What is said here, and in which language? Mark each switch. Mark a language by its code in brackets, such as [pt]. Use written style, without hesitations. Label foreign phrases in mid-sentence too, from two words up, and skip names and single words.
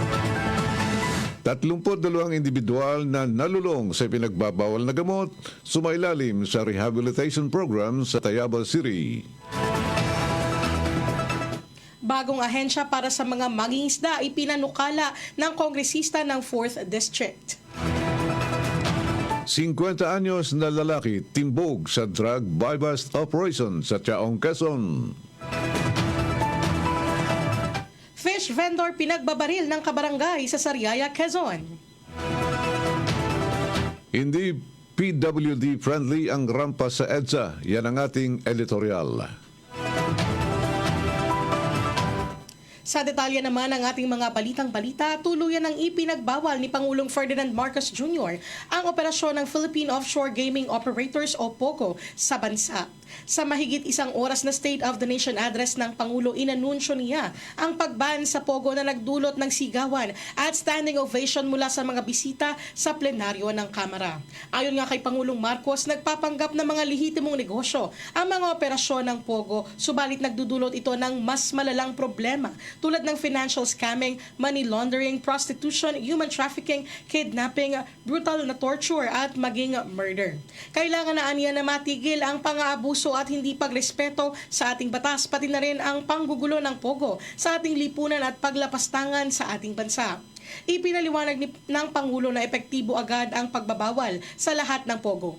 [tl] 32 individual na nalulong sa pinagbabawal na gamot, sumailalim sa [en] rehabilitation program [tl] sa Tayabas City. Bagong ahensya para sa mga mangingisda ipinanukala ng kongresista ng 4th District. 50 anyos na lalaki timbog sa [en] drug buy-bust operation [tl] sa Chaong, Quezon. Fish vendor pinagbabaril ng kabarangay sa Sariaya, Quezon. Hindi [en] PWD friendly [tl] ang rampa sa EDSA. Yan ang ating editorial. Sa detalye naman ng ating mga balitang-balita, tuluyan ng ipinagbawal ni Pangulong Ferdinand Marcos Jr. ang operasyon ng Philippine Offshore Gaming Operators o POGO sa bansa. Sa mahigit 1 oras na State of the Nation address ng Pangulo, inanunsyo niya ang pagban sa POGO na nagdulot ng sigawan at [en] standing ovation [tl] mula sa mga bisita sa plenaryo ng Kamara. Ayon nga kay Pangulong Marcos, nagpapanggap ng mga lehitimong negosyo ang mga operasyon ng POGO, subalit nagdudulot ito ng mas malalang problema tulad ng [en] financial scamming, money laundering, prostitution, human trafficking, kidnapping, brutal [tl] na torture at maging murder. Kailangan na aniya na matigil ang pang-aabuso at hindi pagrespeto sa ating batas, pati na rin ang panggugulo ng POGO sa ating lipunan at paglapastangan sa ating bansa. Ipinaliwanag ng Pangulo na epektibo agad ang pagbabawal sa lahat ng POGO.